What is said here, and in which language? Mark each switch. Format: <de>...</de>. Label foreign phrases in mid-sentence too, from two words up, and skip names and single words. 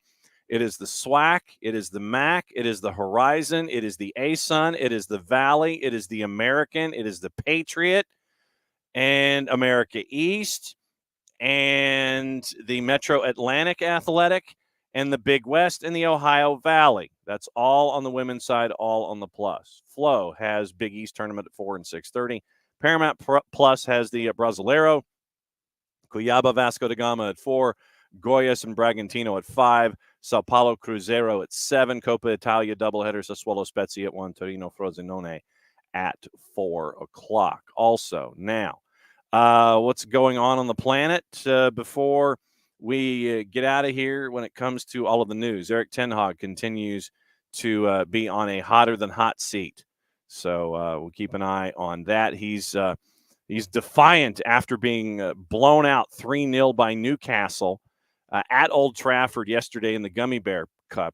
<en>It is the SWAC, it is the MAC, it is the Horizon, it is the ASUN, it is the Valley, it is the American, it is the Patriot, and America East, and the Metro Atlantic Athletic, and the Big West, and the Ohio Valley. That's all on the women's side, all on the plus. Flow has Big East tournament at 4 and 6:30. Paramount Plus has the Brasileiro. Cuiabá Vasco da Gama at 4. Goiás and Bragantino at 5. Sao Paulo Cruzeiro at 7. Coppa Italia doubleheader. Sassuolo Spezia at 1. Torino Frosinone at 4 o'clock. Also, now, what's going on the planet before we get out of here when it comes to all of the news? Erik ten Hag continues to be on a hotter than hot seat. So we'll keep an eye on that. He's defiant after being blown out 3-0 by Newcastle at Old Trafford yesterday in the Gummy Bear Cup.</en>